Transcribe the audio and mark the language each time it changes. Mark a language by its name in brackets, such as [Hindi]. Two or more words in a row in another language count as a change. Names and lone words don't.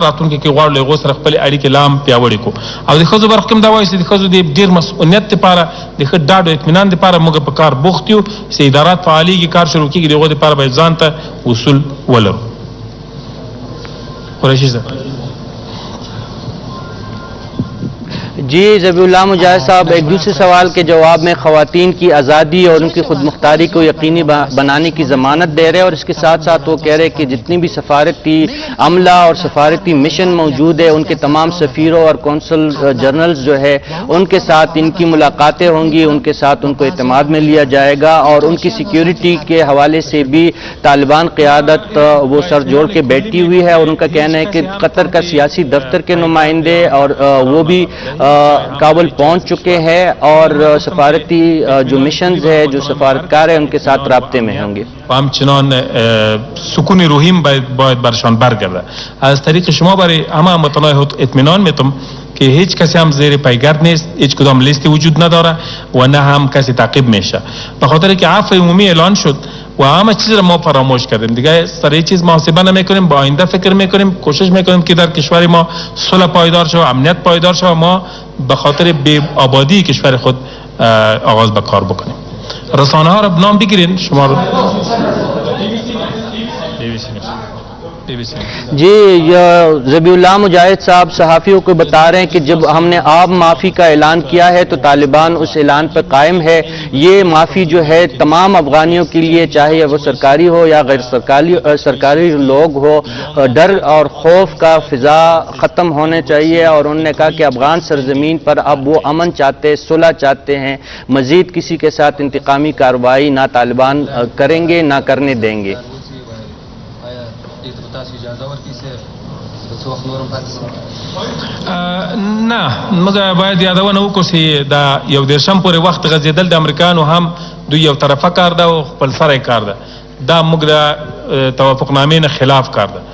[Pashto] راتلونکي کې غواړو له هغو سره خپلې اړیکې لا هم پیاوړې کړو. او د ښځو برخه کې هم دا وایي چې د ښځو د ډېر مسؤلیت لپاره د ښه ډاډ او اطمینان لپاره موږ په کار بوخت یو چې ادارات فعالېږي، کار شروع کېږي. د هغو لپاره باید ځان ته اصول ولرو. قریشي صاحب. [Urdu] جی، ذبیح اللہ مجاہد صاحب ایک دوسرے سوال کے جواب میں خواتین کی آزادی اور ان کی خود مختاری کو یقینی بنانے کی ضمانت دے رہے ہیں اور اس کے ساتھ ساتھ وہ کہہ رہے ہیں کہ جتنی بھی سفارتی عملہ اور سفارتی مشن موجود ہے ان کے تمام سفیروں اور [English] consul generals [Urdu] جو ہے ان کے ساتھ ان کی ملاقاتیں ہوں گی، ان کے ساتھ ان کو اعتماد میں لیا جائے گا اور ان کی سکیورٹی کے حوالے سے بھی طالبان قیادت وہ سر جوڑ کے بیٹھی ہوئی ہے. اور ان کا کہنا ہے کہ قطر کا سیاسی دفتر کے نمائندے اور وہ بھی کابل پہنچ چکے ہیں اور سفارتی جو مشنز ہے، جو سفارتکار ہے ان کے ساتھ رابطے میں ہوں گے. [Persian] همچنان سکون روحیم باید برشان برگرده. از طریق شما برای همه مطالعه اطمینان میتم که هیچ کسی هم زیر پیگرد نیست، هیچ کدام لیستی وجود نداره و نه هم کسی تعقیب میشه. به خاطر که عفو عمومی اعلان شد و همه چیز را ما فراموش کردیم دیگه. سر هیچ چیز محاسبه نمیکنیم، با آینده فکر میکنیم، کوشش میکنیم که در کشور ما صلح پایدار شه و امنیت پایدار شه و ما به خاطر بی آبادی کشور خود آغاز به کار بکنیم. رسانه ها را نام بگیرین شما رو. [Urdu] جی، ذبیح اللہ مجاہد صاحب صحافیوں کو بتا رہے ہیں کہ جب ہم نے آب معافی کا اعلان کیا ہے تو طالبان اس اعلان پر قائم ہے. یہ معافی جو ہے تمام افغانیوں کے لیے، چاہے وہ سرکاری ہو یا غیر سرکاری لوگ ہو، ڈر اور خوف کا فضا ختم ہونے چاہیے. اور انہوں نے کہا کہ افغان سرزمین پر اب وہ امن چاہتے، صلح چاہتے ہیں، مزید کسی کے ساتھ انتقامی کارروائی نہ طالبان کریں گے نہ کرنے دیں گے. [Pashto] نه، موږ باید یادونه وکړو چې دا یو دیرشم پورې وخت غځېدل د امریکایانو هم دوی یو طرفه کار ده او خپل سره کار ده. دا موږ د توافقنامې نه خلاف کار ده.